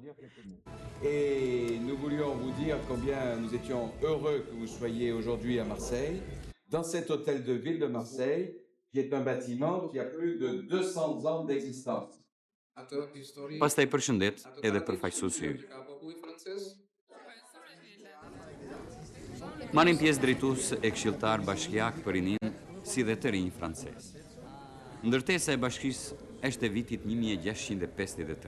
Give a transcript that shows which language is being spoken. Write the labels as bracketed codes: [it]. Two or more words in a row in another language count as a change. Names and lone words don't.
[fr] Et nous voulions vous dire combien nous étions heureux que vous soyez aujourd'hui à Marseille, dans cet hôtel de ville de Marseille, qui est un bâtiment qui a plus de 200 ans d'existence. [sq] Pastaj përshëndet edhe përfaqësuesi i ynë. Marrin pjesë drejtues e këshilltar bashkiak për rinin si dhe të rinj francez. Ndërtesa e bashkisë është e vitit 1653.